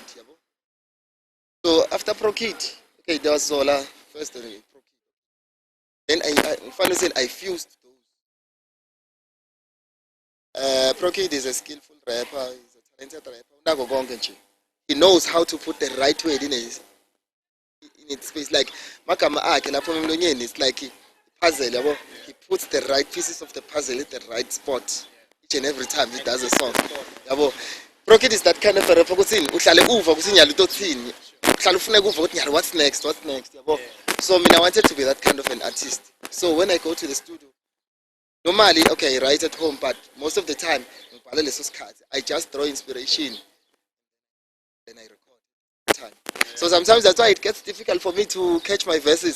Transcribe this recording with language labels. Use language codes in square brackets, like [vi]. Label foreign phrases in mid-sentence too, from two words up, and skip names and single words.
[en] So, after Pro Kid, okay, there was Zola first and Pro Kid. Then I fused those. Pro Kid is a skillful rapper, he's a He knows how to put the right word in its space. [zu] Like magama akhe lapho emlonyeni, [en] it's like a puzzle, yabo. He puts the right pieces of the puzzle at the right spot each and every time he does a song. Yabo. Rocket is that kind of a rapper [zu] kuthini uhlale uva kuthi nyalo utothini. Uhlale ufuna kuva ukuthi nyalo [en] what's next, [zu] yabo. [en] So I wanted to be that kind of an artist. So when I go to the studio, normally, okay, I write at home, but most of the time, I just draw inspiration, then I record. So sometimes that's why it gets difficult for me to catch my verses.